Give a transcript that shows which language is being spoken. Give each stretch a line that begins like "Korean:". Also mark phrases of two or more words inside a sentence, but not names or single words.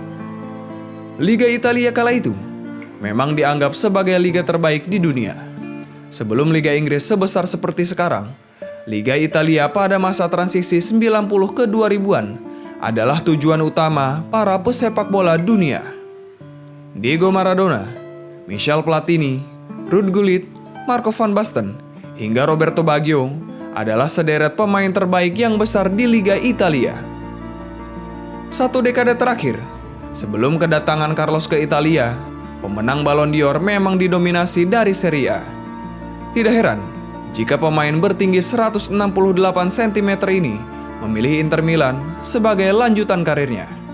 Indonesian: Liga Italia kala itu memang dianggap sebagai liga terbaik di dunia. Sebelum Liga Inggris sebesar seperti sekarang, Liga Italia pada masa transisi 90 ke 2000-an adalah tujuan utama para pesepak bola dunia. Diego Maradona, Michel Platini, Ruud Gullit, Marco van Basten, hingga Roberto Baggio adalah sederet pemain terbaik yang besar di Liga Italia. 1 dekade terakhir, sebelum kedatangan Carlos ke Italia, pemenang Ballon d'Or memang didominasi dari Serie A. Tidak heran jika pemain bertinggi 168 cm ini memilih Inter Milan sebagai lanjutan karirnya.